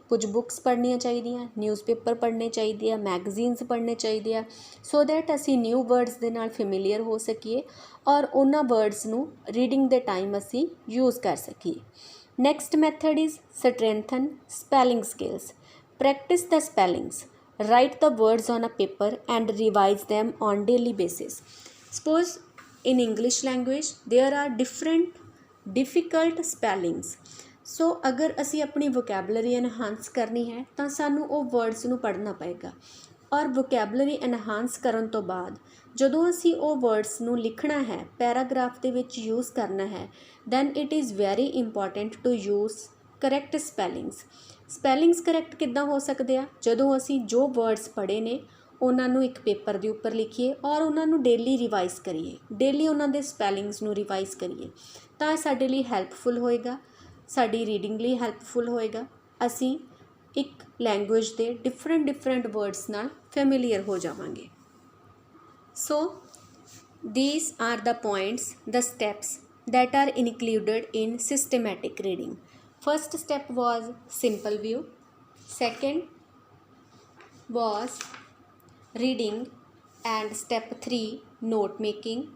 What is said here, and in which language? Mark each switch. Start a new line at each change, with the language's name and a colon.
Punjabi: ਕੁਝ ਬੁੱਕਸ ਪੜ੍ਹਨੀਆਂ ਚਾਹੀਦੀਆਂ, ਨਿਊਜ਼ਪੇਪਰ ਪੜ੍ਹਨੇ ਚਾਹੀਦੇ ਆ, ਮੈਗਜ਼ੀਨਸ ਪੜ੍ਹਨੇ ਚਾਹੀਦੇ ਆ
English: so that
Punjabi: ਅਸੀਂ ਨਿਊ ਵਰਡਸ ਦੇ ਨਾਲ ਫੈਮੀਲੀਅਰ ਹੋ ਸਕੀਏ ਔਰ ਉਹਨਾਂ ਵਰਡਸ ਨੂੰ ਰੀਡਿੰਗ ਦੇ ਟਾਈਮ ਅਸੀਂ ਯੂਜ਼ ਕਰ ਸਕੀਏ।
English: Next method is strengthen spelling skills. Practice the spellings. Write the words on a paper
Punjabi: and
English: Revise them on daily basis. Suppose in English language there are different difficult spellings.
Punjabi: ਸੋ ਅਗਰ ਅਸੀਂ ਆਪਣੀ vocabulary enhance ਕਰਨੀ ਹੈ ਤਾਂ ਸਾਨੂੰ ਉਹ words ਨੂੰ ਪੜ੍ਹਨਾ ਪਏਗਾ ਔਰ ਵੋਕੈਬਲਰੀ ਐਨਹਾਂਸ ਕਰਨ ਤੋਂ ਬਾਅਦ ਜਦੋਂ ਅਸੀਂ ਉਹ ਵਰਡਸ ਨੂੰ ਲਿਖਣਾ ਹੈ, ਪੈਰਾਗ੍ਰਾਫ ਦੇ ਵਿੱਚ ਯੂਜ਼ ਕਰਨਾ ਹੈ
English: Then it is very important to use correct spellings.
Punjabi: Spellings correct ਕਿੱਦਾਂ ਹੋ ਸਕਦੇ ਆ? ਜਦੋਂ ਅਸੀਂ ਜੋ ਵਰਡਸ ਪੜ੍ਹੇ ਨੇ ਉਹਨਾਂ ਨੂੰ ਇੱਕ ਪੇਪਰ ਦੇ ਉੱਪਰ ਲਿਖੀਏ ਔਰ ਉਹਨਾਂ ਨੂੰ ਡੇਲੀ ਰਿਵਾਈਜ਼ ਕਰੀਏ, ਡੇਲੀ ਉਹਨਾਂ ਦੇ ਸਪੈਲਿੰਗਸ ਨੂੰ ਰਿਵਾਈਜ਼ ਕਰੀਏ ਤਾਂ ਸਾਡੇ ਲਈ ਹੈਲਪਫੁਲ ਹੋਏਗਾ, ਸਾਡੀ ਰੀਡਿੰਗ ਲਈ ਹੈਲਪਫੁਲ ਹੋਏਗਾ। ਅਸੀਂ ਇੱਕ ਲੈਂਗੁਏਜ ਦੇ ਡਿਫਰੈਂਟ ਵਰਡਸ ਨਾਲ ਫੈਮੀਲੀਅਰ ਹੋ ਜਾਵਾਂਗੇ। ਸੋ
English: these are the points, the steps that are included in systematic reading. First step was simple view. Second was reading and step 3 note making.